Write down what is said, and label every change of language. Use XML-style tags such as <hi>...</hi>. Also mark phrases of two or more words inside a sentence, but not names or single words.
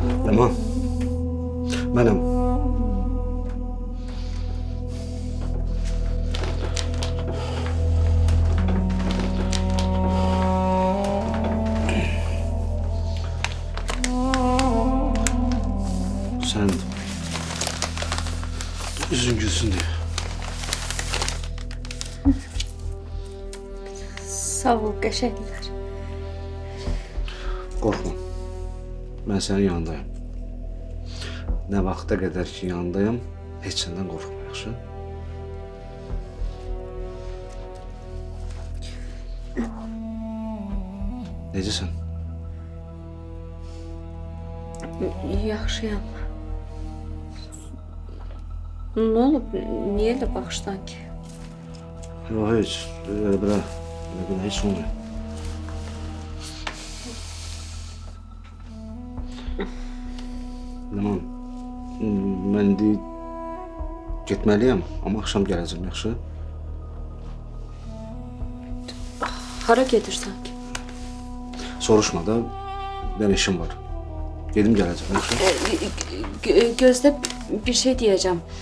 <tr>Leman, benim. Sen yüzün gülsün diye.</tr> <az>Sağ ol, qəşənglər.</az> <tr>Korkma. Ben senin yanındayım. Ne vakte kadar ki yanındayım, hiç senden korkma,</tr> <az>yaxşı? Necəsən? Yaxşıyam. Nə olub? Niyə elə baxışdan ki?</az> <tr>Yok hiç, öyle böyle hiç olmuyor.</tr> <az>Leman, ben indi getməliyəm, amma axşam gələcəm, yaxşı? Hara gedirsən ki? Soruşma da, ben işim var. Gedim gələcəm, yaxşı? Gözdə bir şey deyəcəm.</az>